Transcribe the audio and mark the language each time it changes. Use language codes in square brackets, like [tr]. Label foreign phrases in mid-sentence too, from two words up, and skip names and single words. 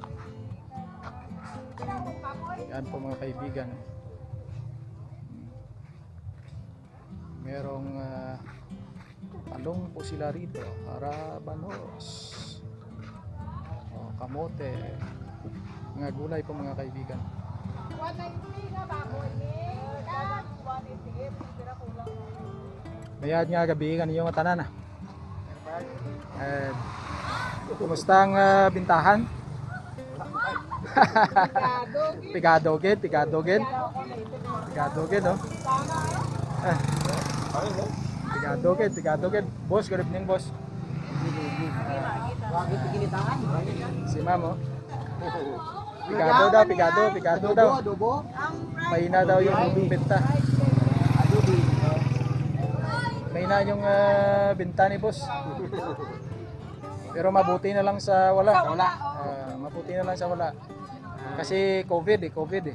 [tl] Yan po mga kaibigan. Merong talong po sila rito, harabanos, kamote, mga gulay po mga kaibigan. [hil] Mayad nga gabi kanyo nga tanan. Kumusta ang bintahan? Pigado gid, no? Pigado gid. [en] Boss, good evening, boss. Si Mamo. [tl] Pigado daw. Mahina daw yung benta. Mahina yung benta ni boss. Pero mabuti na lang sa wala. Mabuti na lang sa wala. Kasi COVID eh.